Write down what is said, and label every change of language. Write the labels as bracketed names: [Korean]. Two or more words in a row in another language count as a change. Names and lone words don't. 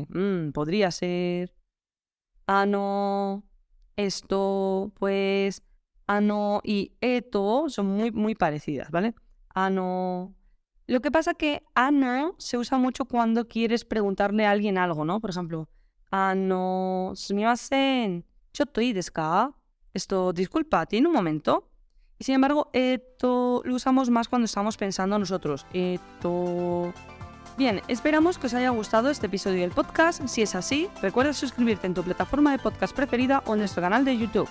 [Spanish] Podría ser. Esto, pues. Y eto son muy parecidas, ¿vale? Lo que pasa que se usa mucho cuando quieres preguntarle a alguien algo, ¿no? Por ejemplo, [Japanese] すみません、ちょっといいですか? [Spanish] Esto, disculpa, ¿tiene un momento? Y sin embargo, esto lo usamos más cuando estamos pensando nosotros. Bien, esperamos que os haya gustado este episodio del podcast. Si es así, recuerda suscribirte en tu plataforma de podcast preferida o en nuestro canal de YouTube.